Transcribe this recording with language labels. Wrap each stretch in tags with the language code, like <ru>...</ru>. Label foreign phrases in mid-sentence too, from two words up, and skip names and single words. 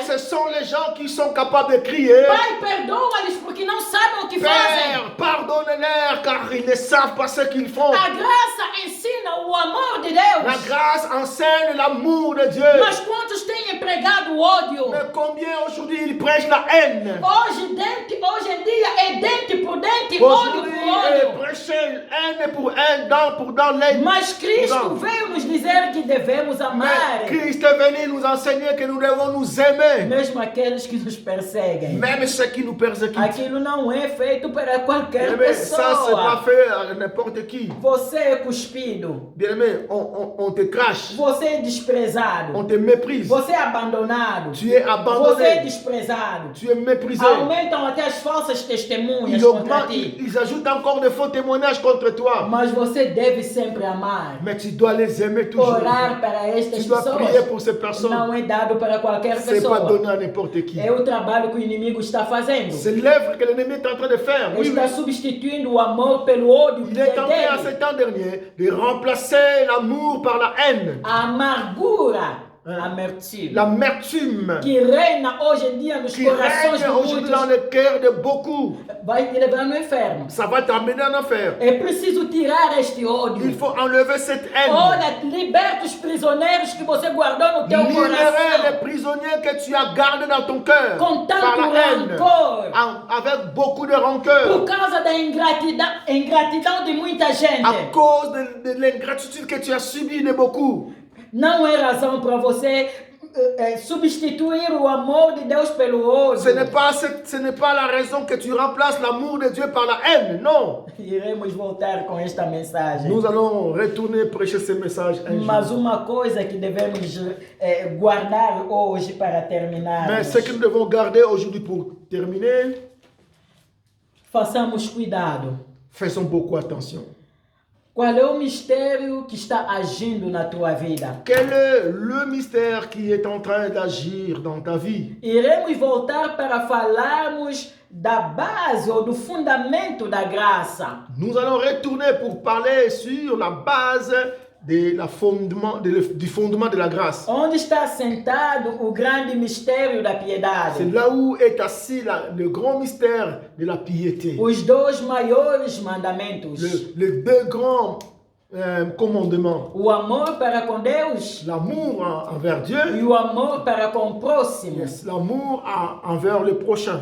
<fr>Ce sont les gens qui sont capables de crier:</fr> <pt>Pai, perdoa-lhes porque não sabem o que fazem.</pt> <fr>Père, pardonne-leur car ils ne savent pas ce qu'ils font.</fr> <pt>A graça ensina o amor de</pt> <fr>La</fr> <pt>Deus.</pt> <fr>grâce enseigne l'amour de Dieu.</fr> <pt>Mas quantos têm empregado o ódio?</pt> <fr>Mais combien aujourd'hui ils prêchent la haine?</fr> <pt>Hoje em dia é dente por dente, olho</pt> <fr>Aujourd'hui,</fr> <pt>por olho.</pt> <fr>prêchent haine pour haine, dent pour dent, l'haine.</fr> <pt>Mas Cristo Não. veio nos dizer que devemos amar,</pt> <fr>Mais Christ est venu nous enseigner que nous devons nous aimer.</fr> <pt>mesmo aqueles que nos perseguem.</pt> <fr>Même ceux qui nous persécutent.</fr> <pt>Aquilo não é feito para qualquer</pt> <fr>Bien-aimé, ça c'est pas</fr> <pt>pessoa.</pt> <fr>fait à n'importe qui.</fr> <pt>Você é cuspido,</pt> <fr>Bien-aimé, on te crache,</fr> <pt>você é</pt> <fr>on</fr> <pt>desprezado,</pt> <fr>te méprise,</fr> <pt>você é abandonado,</pt> <fr>tu es</fr> <pt>você é</pt> <fr>abandonné,</fr> <pt>desprezado.</pt> <fr>tu es méprisé.</fr> <pt>Aumentam até as falsas testemunhas</pt> <fr>Ils</fr> <pt>contra</pt> <fr>augmentent,</fr> <pt>ti.</pt> <fr>ils ajoutent encore de faux témoignages contre toi.</fr> <pt>Mas você deve sempre amar.</pt> <fr>Mais tu dois les aimer toujours.</fr> <pt>Orar para estas</pt> <fr>Tu dois prier</fr> <pt>pessoas</pt> <fr>pour ces personnes.</fr> <pt>não é dado para qualquer</pt> <fr>C'est pas</fr> <pt>pessoa.</pt> <fr>donné à n'importe qui.</fr> <pt>É o trabalho que o inimigo está fazendo.</pt> <fr>C'est l'œuvre que l'ennemi est en train de faire. Oui,</fr> <pt>Está</pt> <fr>oui.</fr> <pt>substituindo o amor pelo ódio que</pt> <fr>Il est</fr> <pt>é</pt> <fr>en train à ce</fr> <pt>dele.</pt> <fr>temps dernier de remplacer l'amour par la haine,</fr> <pt>A amargura, amertume,</pt> <fr>l'amertume</fr> <pt>que reina hoje em dia nos</pt> <fr>qui</fr> <pt>corações</pt> <fr>règne</fr> <pt>de</pt> <fr>aujourd'hui dans</fr> <pt>muitos,</pt> <fr>le cœur de beaucoup.</fr> <pt>vai te levar no inferno.</pt> <fr>Ça va t'amener en enfer.</fr> <pt>É preciso tirar este</pt> <fr>Il</fr> <pt>ódio.</pt> <fr>faut enlever cette haine.</fr> <pt>Olha, liberta os prisioneiros que você guardou no teu</pt> <fr>Libérer les</fr> <pt>coração.</pt> <fr>prisonniers que tu as gardés dans ton cœur</fr> <pt>Com tanto</pt> <fr>par la haine,</fr> <pt>rancor.</pt> <fr>avec beaucoup de rancœur,</fr> <pt>Por causa da ingratidão de muita gente.</pt> <fr>à cause de l'ingratitude que tu as subie de beaucoup.</fr> <pt>Não é razão para você substituir o amor de Deus pelo ódio.</pt> <fr>Ce n'est pas la raison que tu remplaces l'amour de Dieu par la haine, non.</fr> <pt>Iremos voltar com esta mensagem.</pt> <fr>Nous allons retourner prêcher ce message un</fr> <pt>Mas</pt> <fr>jour.</fr> <pt>uma coisa que devemos guardar hoje para terminar.</pt> <fr>Mais ce que nous devons garder aujourd'hui pour terminer,</fr> <pt>Façamos cuidado.</pt> <fr>faisons beaucoup attention.</fr> <pt>Qual é o mistério que está agindo na tua vida?</pt> <fr>Quel est le mystère qui est en train d'agir dans ta vie?</fr> <pt>Iremos voltar para falarmos da base ou do fundamento da graça.</pt> <fr>Nous allons retourner pour parler sur la base du fondement de la grâce.</fr> <pt>Onde está sentado o grande mistério da</pt> <fr>C'est</fr> <pt>piedade?</pt> <fr>là où est assis le grand mystère de la piété.</fr> <pt>Os dois maiores mandamentos.</pt> <fr>Les deux grands commandements.</fr> <pt>O amor para com Deus</pt> <fr>L'amour envers Dieu,</fr> <pt>e o amor para com o próximo.</pt> <fr>yes, l'amour envers le prochain.</fr>